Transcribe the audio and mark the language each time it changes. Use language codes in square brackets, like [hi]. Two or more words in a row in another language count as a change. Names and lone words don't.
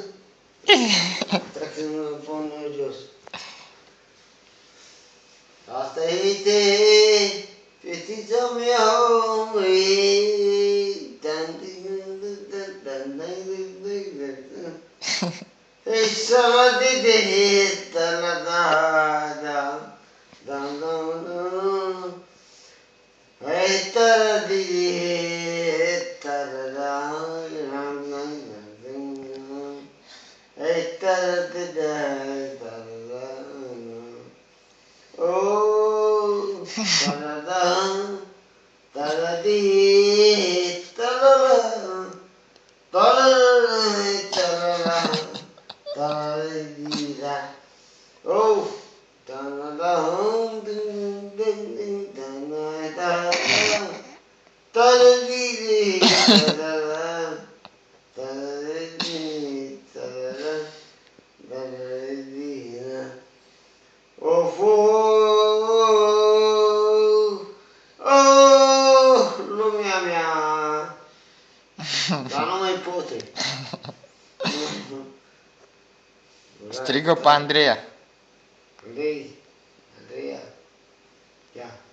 [ro] Dacă nu mă pun în jos. Asta este fetița mea, Ei să de la da da da Ei tara de tara Ei tara de Oh tara tara di tara tara tara Tarida. Oh, tanadam, ding, ding, ding, tanada, taradidi, tarada, taradidi, tarada, taradida. Of, oh, lumea mea, dar nu mai poate. Strigă pe Andreea. Andreea, ia.